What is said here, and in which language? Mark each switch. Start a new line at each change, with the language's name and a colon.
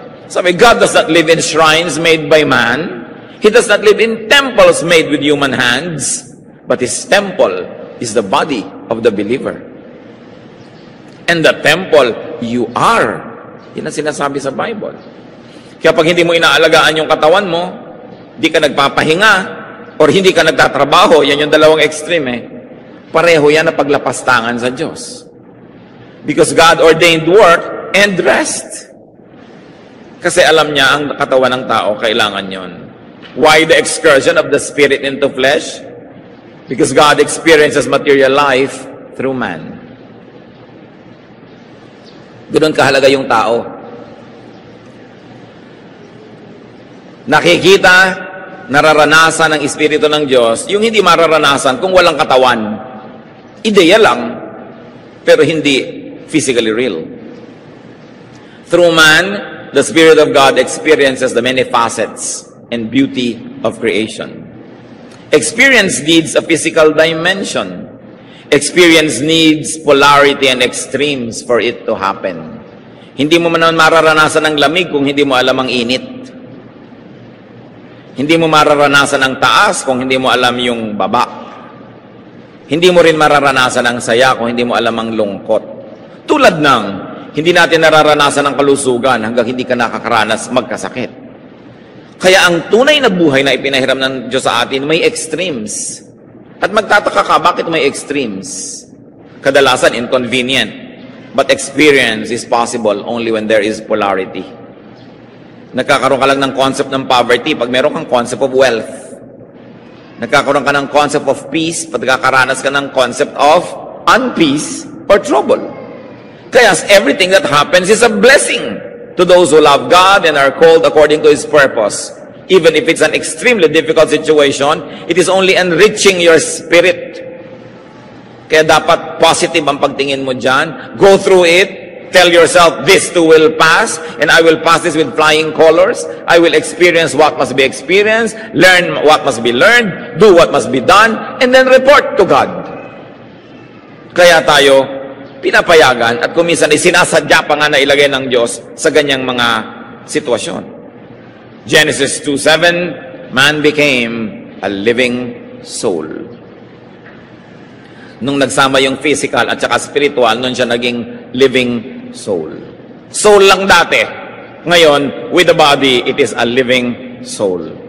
Filipino: Sabi,
English: God does not live in shrines made by man. He does not live in temples made with human hands. But His temple is the body of the believer. And the temple you are.
Filipino: Yan ang sinasabi sa Bible. Kaya pag hindi mo inaalagaan yung katawan mo, hindi ka nagpapahinga, or hindi ka nagtatrabaho, yan yung dalawang extreme pareho yan na paglapastangan sa Diyos.
English: Because God ordained work and rest.
Filipino: Kasi alam niya ang katawan ng tao, kailangan yon.
English: Why the excursion of the spirit into flesh? Because God experiences material life through man.
Filipino: Ganoon kahalaga yung tao. nakikita, nararanasan ng Espiritu ng Diyos, yung hindi mararanasan kung walang katawan. Ideya lang, pero hindi physically real.
English: Through man, the Spirit of God experiences the many facets and beauty of creation. Experience needs a physical dimension. Experience needs polarity and extremes for it to happen.
Filipino: Hindi mo man mararanasan ng lamig kung hindi mo alam ang init. Hindi mo mararanasan ang taas kung hindi mo alam yung baba. Hindi mo rin mararanasan ang saya kung hindi mo alam ang lungkot. Tulad ng, hindi natin nararanasan ang kalusugan hanggang hindi ka nakakaranas magkasakit. Kaya ang tunay na buhay na ipinahiram ng Diyos sa atin, may extremes. At magtataka ka, bakit may extremes? Kadalasan, inconvenient.
English: But experience is possible only when there is polarity.
Filipino: Nagkakaroon ka lang ng concept ng poverty pag meron kang concept of wealth. Nagkakaroon ka ng concept of peace pag nakakaranas ka ng concept of unpeace or trouble.
English: Kaya everything that happens is a blessing to those who love God and are called according to His purpose. Even if it's an extremely difficult situation, it is only enriching your spirit.
Filipino: Kaya dapat positive ang pagtingin mo dyan.
English: Go through it. Tell yourself, this too will pass, and I will pass this with flying colors. I will experience what must be experienced, learn what must be learned, do what must be done, and then report to God.
Filipino: Kaya tayo, pinapayagan, at kuminsan sinasadya pa nga na ilagay ng Diyos sa ganyang mga sitwasyon.
English: Genesis 2:7, man became a living soul.
Filipino: Nung nagsama yung physical at saka spiritual, nun siya naging living soul. Soul lang dati.
English: Ngayon, with the body, it is a living soul.